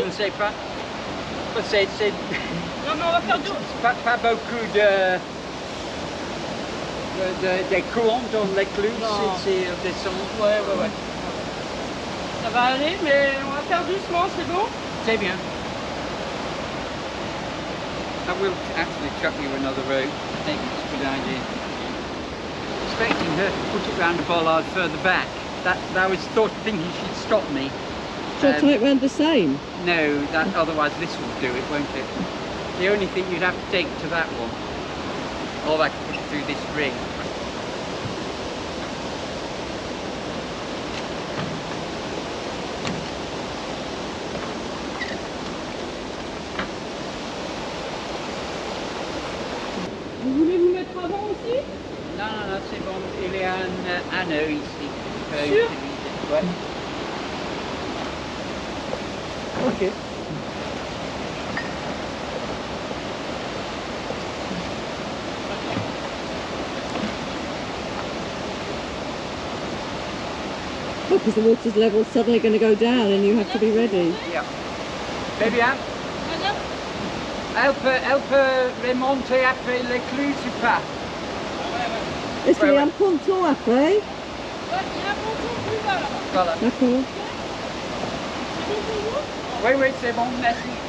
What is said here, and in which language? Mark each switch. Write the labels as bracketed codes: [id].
[fr] Je ne sais pas. C'est Non, mais on va faire deux. pas beaucoup de courant dans l'écluse, c'est descendre. Ouais. Ça va aller, mais on va faire doucement, c'est bon? C'est bien. [en] I will actually chuck you another rope. I think it's a good idea. Expecting her to put it round the bollard further back. That was thinking she'd stop me. Shall I tie it round the same? No, otherwise this will do it, won't it? The only thing you'd have to take to that one. Or I could put it through this ring. [fr] Vous voulez vous mettre avant aussi? Non, c'est bon. Il y a un anneau ici. Sûr? Ouais. Ok. [en] Oh, because the water's level suddenly going to go down and you have to be ready. [fr] Yeah. Très bien. Elle peut remonter après l'écluse ou pas? Est-ce qu'il y a un ponton après? Ouais, il y a un ponton plus bas là-bas. Voilà. D'accord. C'est bon pour vous? Oui, c'est bon, merci.